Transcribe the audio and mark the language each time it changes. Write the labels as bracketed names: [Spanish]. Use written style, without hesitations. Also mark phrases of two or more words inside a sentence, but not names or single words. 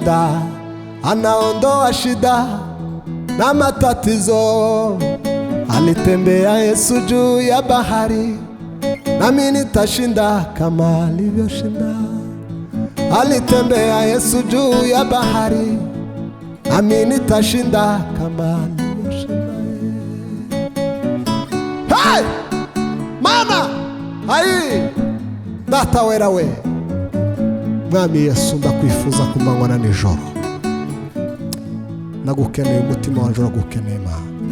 [Swahili] shida na matatizo alitembea Yesu juu ya bahari nami nitashinda kama alivyoshinda alitembea Yesu juu ya bahari nami nitashinda kama alivyoshinda [Rundi] hey Mana ayi data wera we Mwami Yesu ndakwifuza kumanywa na nijoro nagukeneye umutima wanje uragukeneye Mana